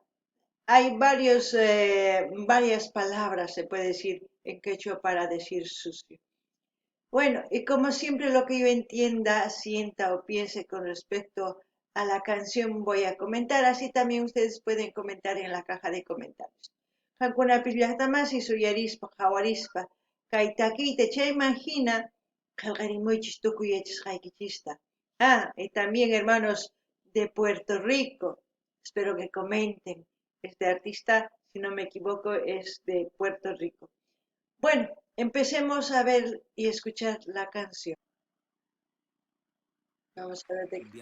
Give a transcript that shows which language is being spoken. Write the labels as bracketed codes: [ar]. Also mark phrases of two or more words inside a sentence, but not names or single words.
[es] Hay varias palabras, se puede decir en quechua para decir sucio. Bueno, y como siempre lo que yo entienda, sienta o piense con respecto a la canción voy a comentar, así también ustedes pueden comentar en la caja de comentarios. [qu] Hankunapis llaqtamasi suyarispa hawarispa kay takiyta chaymajina qillqarimuychis tukuy yachasqaykichista. [es] Y también hermanos de Puerto Rico, espero que comenten. Este artista, si no me equivoco, es de Puerto Rico. Bueno, empecemos a ver y escuchar la canción. Vamos a ver de qué.